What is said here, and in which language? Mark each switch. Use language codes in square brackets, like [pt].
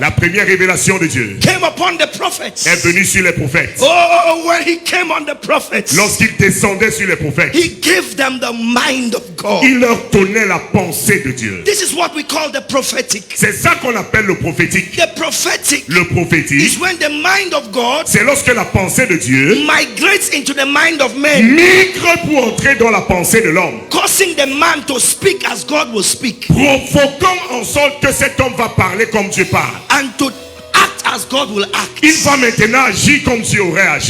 [fr] la première révélation de Dieu, [en] came upon the prophets. [fr] est venue sur les prophètes. [en] Oh, when he came on the prophets, [fr] Lorsqu'il descendait sur les prophètes, [en] he gave them the mind of God. [fr] il leur donnait la pensée de Dieu. [en] This is what we call the prophetic. [fr] C'est ça qu'on appelle le prophétique. [en] The prophetic [fr] Le [en] is [fr] prophétique, [en] when the mind of God [fr] c'est lorsque la pensée de Dieu [en] migrates into the mind of man, [fr] migre pour entrer dans la pensée de l'homme, [en] causing the man to speak as God will speak, [fr] provoquant en sorte que cet homme va parler comme Dieu parle. [en] and to act as God will act. [fr] Il va maintenant agir comme Dieu aurait agi.